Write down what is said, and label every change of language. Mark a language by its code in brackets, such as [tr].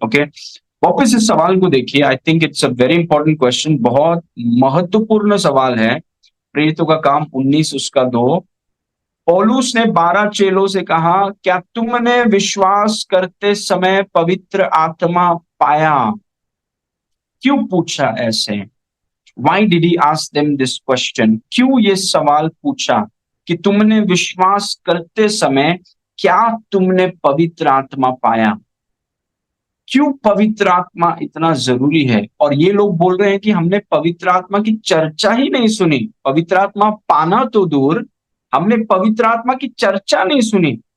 [hi] Okay, वापस इस सवाल को देखिए। [en] I think it's a very important question, [hi] बहुत महत्वपूर्ण सवाल है। प्रेरितों का काम 19:2, पौलुस ने 12 चेलों से कहा, क्या तुमने विश्वास करते समय पवित्र आत्मा पाया? क्यों पूछा ऐसे? [en] Why did he ask them this question? [hi] क्यों ये सवाल पूछा कि तुमने विश्वास करते समय क्या तुमने पवित्र आत्मा पाया? क्यों पवित्र आत्मा इतना जरूरी है? और ये लोग बोल रहे हैं कि हमने पवित्र आत्मा की चर्चा ही नहीं सुनी। पवित्र आत्मा पाना तो दूर, हमने पवित्र आत्मा की चर्चा नहीं सुनी।